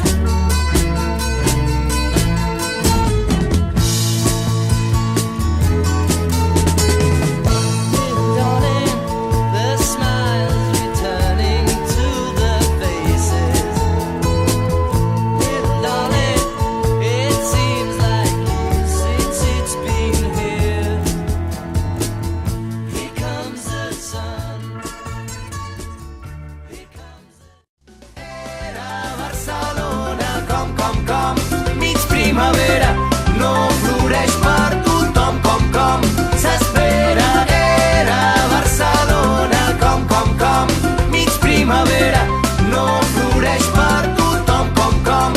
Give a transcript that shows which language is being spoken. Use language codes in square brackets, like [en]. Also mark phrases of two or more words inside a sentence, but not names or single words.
[en] Little darling, the smiles returning to the faces. Little darling, it seems like years since it's been here. Here comes the sun. Here comes the... [ca] Era Barcelona, com, mig primavera, no floreix per tothom, com, s'espera. Era Barcelona, com, mig primavera, no floreix per tothom, com.